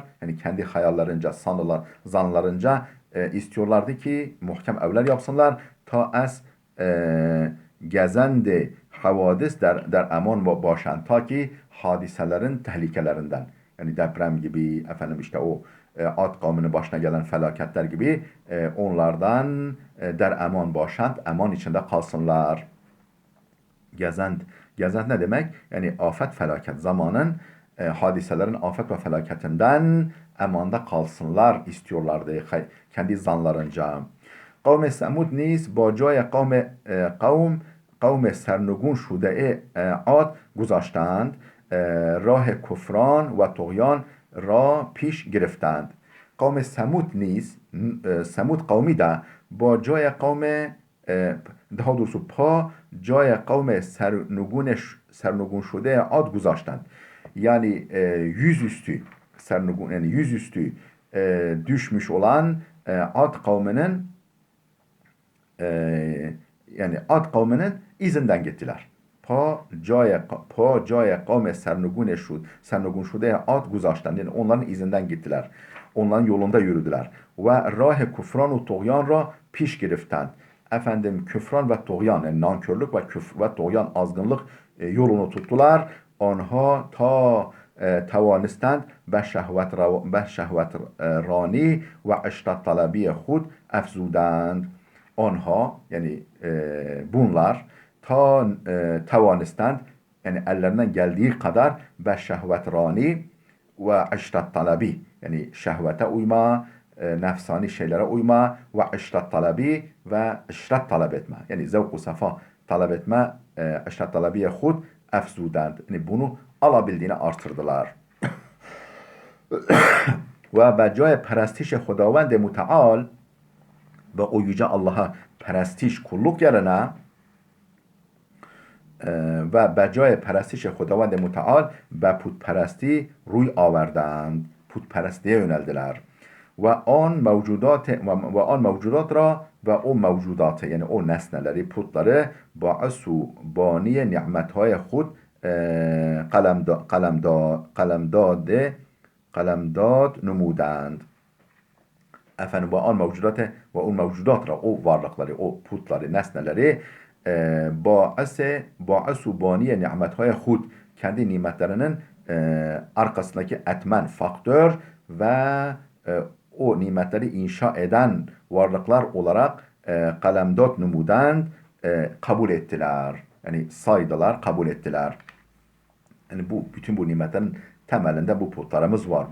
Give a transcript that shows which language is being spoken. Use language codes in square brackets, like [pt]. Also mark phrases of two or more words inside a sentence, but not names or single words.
[tr] Yani kendi hayallarınca zanlarınca istiyorlardı ki muhkem evler yapsınlar [fa] تا گزند حوادث در امان باشند [tr] ta ki hadiselerin tehlikelerinden yani deprem gibi efendim işte o Ad kavminin başına gelen felaketler gibi onlardan [fa] در امان باشند [tr] eman içinde kalsınlar. Gezend ne demek? Yani afet felaket zamanın hadiselerin afet ve felaketinden emanda kalsınlar istiyorlardı kendi zanlarınca. [fa] قوم ثمود نیز با جای قوم سرنگون شده عاد گذاشتند راه کفران و طغیان را پیش گرفتند. قوم سمود نیز [tr] Semud kavmi de [fa] با جای قوم [tr] daha doğrusu [fa] جای قوم سرنگون شده عاد گذاشتند. [tr] Yani yüzüstü sernugün yani yüzüstü düşmüş olan Ad kavminin yani Ad kavminin izinden gittiler. [fa] جای قوم سرنگون شده Ad گذاشتند. [tr] Yani onların izinden gittiler. Onların yolunda yürüdüler. [fa] و راه کفران و طغیان را پیش گرفتند. [tr] Efendim küfran ve tuğyan yani nankörlük ve küfr ve tuğyan azgınlık yolunu tuttular. [fa] آنها تا توانستند به شهوت رانی و عشرت طلبی خود افزودند. [tr] Onha yani bunlar توانستند yani ellerinden geldiği kadar ve [fa] شهوت رانی و عشرت طلبی [tr] yani şehvete uyma, nefsani şeylere uyma ve işrat talebi ve işrat talep etme yani zevk-u safa talep etme [fa] عشرت طلبی خود افزودند [tr] yani bunu alabildiğini artırdılar. [fa] Ve به جای پرستش خداوند متعال [tr] ve o yüce Allah'a perestiş kulluk yerine [fa] ve به جای پرستش خداوند متعال به putperesti روی آوردند. [tr] Putperestliğe yöneldiler. [fa] و آن موجودات را [tr] ve o mevcudatı yani o nesneleri, putları [fa] باعث و بانی نعمت‌های خود قلمداد نمودند. [tr] Efendim ve o mevcudat o varlıkları, o putları, nesneleri [fa] باعث و بانی نعمت‌های خود [tr] kendi nimetlerinin arkasındaki etmen, faktör ve o nimetleri inşa eden varlıklar olarak [fa] قلمداد نمودن [tr] kabul ettiler. Yani saydılar, kabul ettiler. Yani bütün bu nimetlerin temelinde bu putlarımız var.